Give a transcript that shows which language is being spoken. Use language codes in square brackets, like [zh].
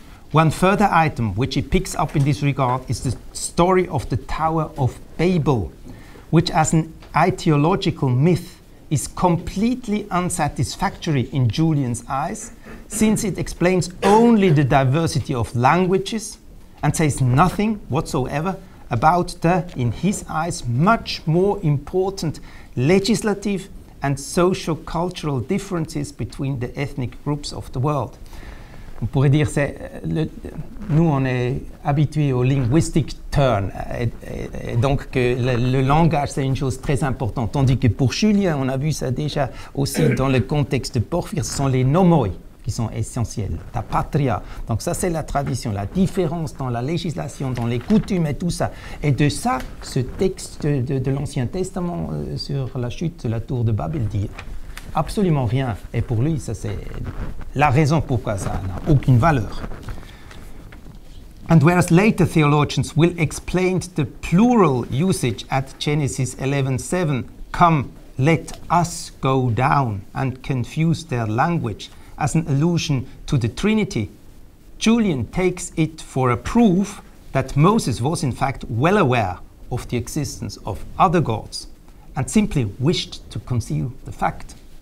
[en] One further item which he picks up in this regard is the story of the Tower of Babel, which as an ideological myth is completely unsatisfactory in Julian's eyes, since it explains only the diversity of languages and says nothing whatsoever about the, in his eyes, much more important legislative and socio-cultural differences between the ethnic groups of the world. [fr] On pourrait dire, nous on est habitués au linguistic turn, et donc que le langage c'est une chose très importante, tandis que pour Julien, on a vu ça déjà aussi dans le contexte de Porphyre, ce sont les nomoi qui sont essentiels, ta patria. Donc ça c'est la tradition, la différence dans la législation, dans les coutumes et tout ça. Et de ça, ce texte de l'Ancien Testament sur la chute de la tour de Babel dit absolument rien. Et pour lui, ça c'est la raison pourquoi ça n'a aucune valeur. [en] And whereas later theologians will explain the plural usage at Genesis 11:7, come, let us go down, and confuse their language as an allusion to the Trinity, Julian takes it for a proof that Moses was in fact well aware of the existence of other gods and simply wished to conceal the fact.